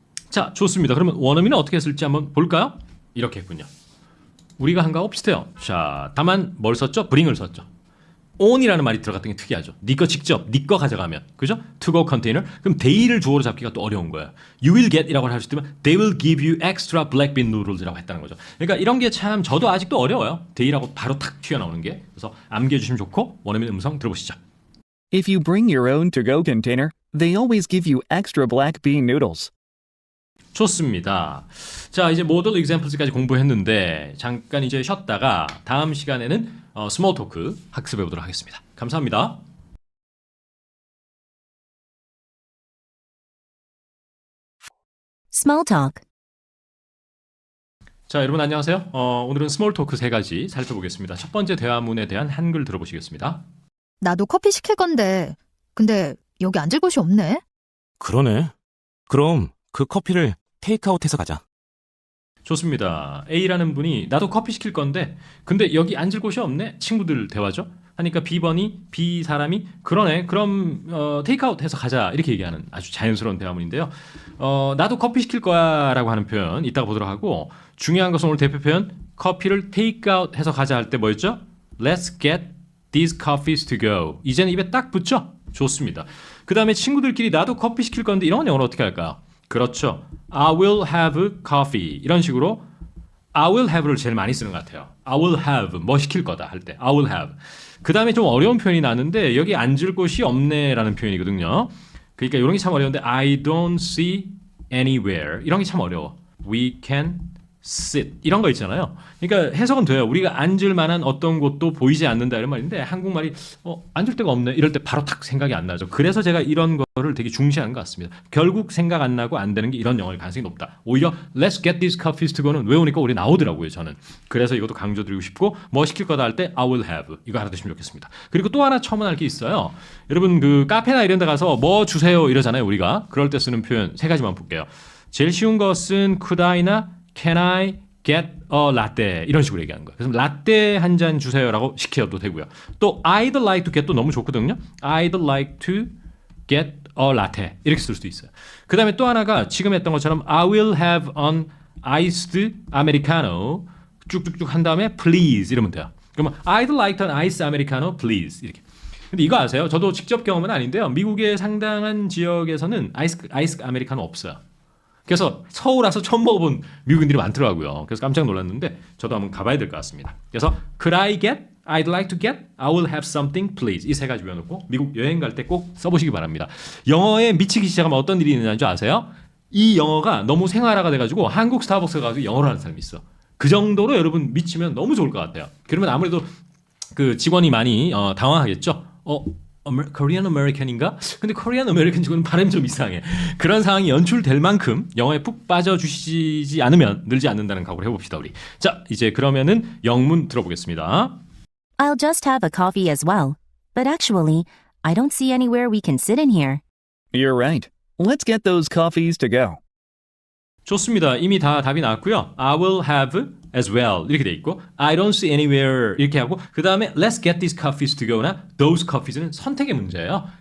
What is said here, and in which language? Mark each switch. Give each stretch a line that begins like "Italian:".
Korean: 자, 좋습니다. 그러면 원어민은 어떻게 했을지 한번 볼까요? 이렇게 했군요. 우리가 한 거하고 비슷해요. 자, 다만 뭘 썼죠? bring을 썼죠. on이라는 말이 들어갔던 게 특이하죠. 네 거 직접, 네 거 가져가면. 그죠?
English: to go container.
Korean: 그럼 they를 주어로 잡기가 또 어려운 거예요.
English: you will get
Korean: 이라고 할 수 있으면
English: they will give you extra black bean noodles
Korean: 이라고 했다는 거죠. 그러니까 이런 게 참 저도 아직도 어려워요. they라고 바로 탁 튀어나오는 게. 그래서 암기해 주시면 좋고 원어민 음성 들어보시죠.
English: If you bring your own to-go container, they always give you extra black bean noodles.
Korean: 좋습니다. 자, 이제 모델 examples까지 공부했는데 잠깐 이제 쉬었다가 다음 시간에는 스몰 토크 학습해 보도록 하겠습니다. 감사합니다.
English: Small talk.
Korean: 자, 여러분 안녕하세요. 오늘은 스몰 토크 3가지 살펴보겠습니다. 첫 번째 대화문에 대한 한글 들어보시겠습니다. 나도 커피 시킬 건데 근데 여기 앉을 곳이 없네. 그러네. 그럼 그 커피를 테이크아웃해서 가자. 좋습니다. A라는 분이 나도 커피 시킬 건데 근데 여기 앉을 곳이 없네? 친구들 대화죠. 하니까 B 사람이 그러네. 그럼 테이크아웃해서 가자. 이렇게 얘기하는 아주 자연스러운 대화문인데요. 나도 커피 시킬 거야 라고 하는 표현 이따가 보도록 하고 중요한 것은 오늘 대표 표현 커피를 테이크아웃해서 가자 할 때 뭐였죠?
English: Let's get these coffees to go.
Korean: 이제는 입에 딱 붙죠? 좋습니다. 그 다음에 친구들끼리 나도 커피 시킬 건데 이런 건 영어로 어떻게 할까요? 그렇죠.
English: I will have coffee.
Korean: 이런 식으로
English: I will have
Korean: 를 제일 많이 쓰는 것 같아요.
English: I will have
Korean: 뭐 시킬 거다 할 때
English: I will have.
Korean: 그 다음에 좀 어려운 표현이 나는데 여기 앉을 곳이 없네라는 표현이거든요. 그러니까 이런 게 참 어려운데
English: I don't see anywhere
Korean: 이런 게 참 어려워.
English: We can sit
Korean: 이런 거 있잖아요. 그러니까 해석은 돼요. 우리가 앉을 만한 어떤 곳도 보이지 않는다 이런 말인데 한국말이 앉을 데가 없네 이럴 때 바로 탁 생각이 안 나죠. 그래서 제가 이런 거를 되게 중시하는 것 같습니다. 결국 생각 안 나고 안 되는 게 이런 영어일 가능성이 높다. 오히려
English: Let's get these coffees to go
Korean: 는 외우니까 우리 나오더라고요. 저는. 그래서 이것도 강조드리고 싶고 뭐 시킬 거다 할 때
English: I will have
Korean: 이거 알아두시면 좋겠습니다. 그리고 또 하나 첨언할 게 있어요. 여러분 그 카페나 이런 데 가서 뭐 주세요 이러잖아요. 우리가. 그럴 때 쓰는 표현 세 가지만 볼게요. 제일 쉬운 것은
English: could I나 Can I get a latte?
Korean: 이런 식으로 얘기하는 거예요. 그래서 라떼 한 잔 주세요라고 시켜도 되고요.
English: 또 I'd like to get
Korean: 도 너무 좋거든요.
English: I'd like to get a latte
Korean: 이렇게 쓸 수도 있어요. 그 다음에 또 하나가 지금 했던 것처럼
English: I will have an iced americano
Korean: 쭉쭉쭉 한 다음에 please 이러면 돼요. 그러면
English: I'd like an iced americano please
Korean: 이렇게. 근데 이거 아세요? 저도 직접 경험은 아닌데요. 미국의 상당한 지역에서는 아이스 아메리카노 없어요. 그래서 서울 와서 처음 먹어본 미국인들이 많더라고요. 그래서 깜짝 놀랐는데 저도 한번 가봐야 될 것 같습니다. 그래서
English: Could I get? I'd like to get? I will have something please.
Korean: 이 세 가지 외워놓고 미국 여행 갈 때 꼭 써보시기 바랍니다. 영어에 미치기 시작하면 어떤 일이 있는지 줄 아세요? 이 영어가 너무 생활화가 돼가지고 한국 스타벅스 가서 영어를 하는 사람이 있어. 그 정도로 여러분 미치면 너무 좋을 것 같아요. 그러면 아무래도 그 직원이 많이 당황하겠죠. 코리안 아메리칸인가? 근데 코리안 아메리칸 직원은 발음이 좀 이상해. 그런 상황이 연출될 만큼 영어에 푹 빠져주시지 않으면 늘지 않는다는 각오를 해봅시다 우리. 자 이제 그러면은 영문 들어보겠습니다.
English: I'll just have a coffee as well. But actually, I don't see anywhere we can sit in here. You're right. Let's get those coffees to go.
Korean: 좋습니다. 이미 다 답이 나왔고요.
English: I will have as well
Korean: 이렇게 돼 있고
English: I don't see anywhere
Korean: 이렇게 하고 그 다음에
English: Let's get these coffees to go나 those coffees
Korean: 는 선택의 문제예요.